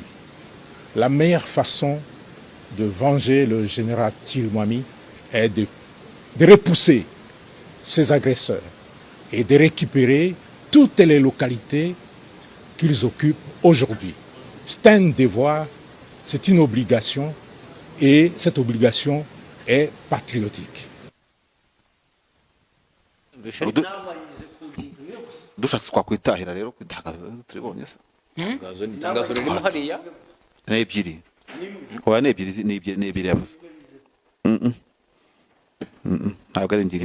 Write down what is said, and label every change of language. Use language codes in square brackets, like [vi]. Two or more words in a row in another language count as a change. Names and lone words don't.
[fr] La meilleure façon de venger le général Chirimwami est de repousser ces agresseurs et de récupérer toutes les localités qu'ils occupent aujourd'hui. C'est un devoir, c'est une obligation, et cette obligation est patriotique. [rw] dushatse twakwitahira rero kwitagaza turibonye se itangazo ririmo hariya ni ebyiri oya ni ebyiri yavuze ntabwo ari ingingo